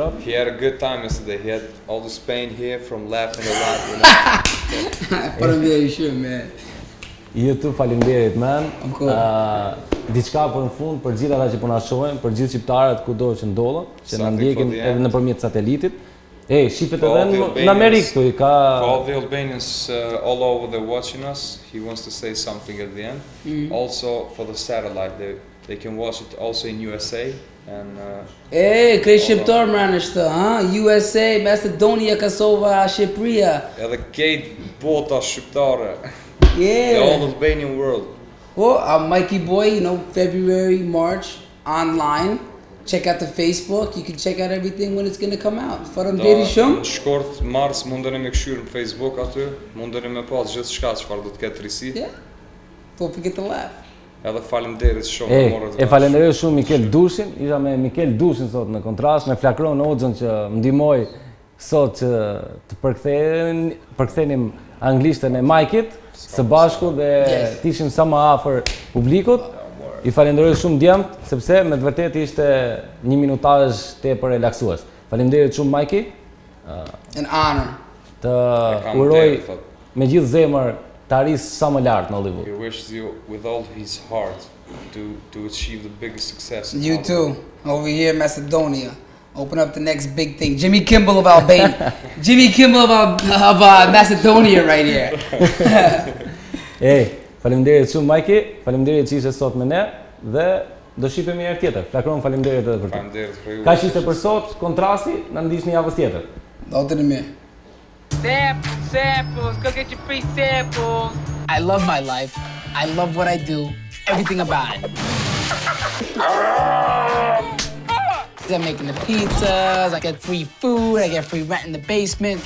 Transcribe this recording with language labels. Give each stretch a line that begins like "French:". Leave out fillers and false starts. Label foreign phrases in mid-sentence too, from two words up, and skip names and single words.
English: He had a good time yesterday. He had all this pain here from laughing a lot, you know.
Albanian: Faleminderit shumë, man. YouTube, faleminderit, man. Diçka për në fund për gjithë ata që po na shohin, për gjithë shqiptarët kudo që ndodhen, që na ndjekin edhe nëpërmjet satelitit. Shifet edhe në Amerikë këtu i ka.
English: For all the Albanians all over there watching us, he wants to say something at the end. Also for the satellite, they can watch it also in USA and.
Albanian: Krejt shqiptar mranë është, USA, Macedonia, Kosova, Shqipëria. Edhe kejt bota shqiptare.
English: Yeah. The whole Albanian world. Well, Mikey Boy, you know, February, March, online. Check out the Facebook. You can check out everything when it's gonna come out.
Albanian: Faleminderit shumë. Shkort mars mundeni me këshyr në Facebook aty, mundeni me pas gjithë shka çfarë do të ketë risi.
English: Yeah. Don't forget to laugh.
Albanian: Edhe faleminderit shumë për morët. Falenderoj shumë Mikel Dusin. Isha me Mikel Dusin sot në kontrast, me Flakron Oxhën që më ndihmoi sot që të përkthenim anglishtën e Mike-it së bashku dhe të ishim sa më afër publikut. I falenderoj shumë djemt, sepse me të vërtet ishte një minutazh tepër relaksues. Faleminderit shumë Mikey.
English: An honor.
Albanian: Të uroj me gjithë zemër të arris sa më lart në Hollywood.
English: He wishes you with all his heart to achieve the biggest success. You too. Over here in Macedonia. Open up the next big thing. Jimmy Kimmel of Albania. Jimmy Kimmel of Macedonia right here.
Albanian: Faleminderit shumë Mikey, faleminderit që ishe sot me ne dhe do shihemi herë tjetër. Flakron, faleminderit edhe për të. Faleminderit për ju. Kaq ishte për sot, kontrasti, na ndiqni javës tjetër. Dotën e mirë.
English: Samples, go get your free samples. I love my life. I love what I do. Everything about it. I'm making the pizzas, I get free food, I get free rent in the basement.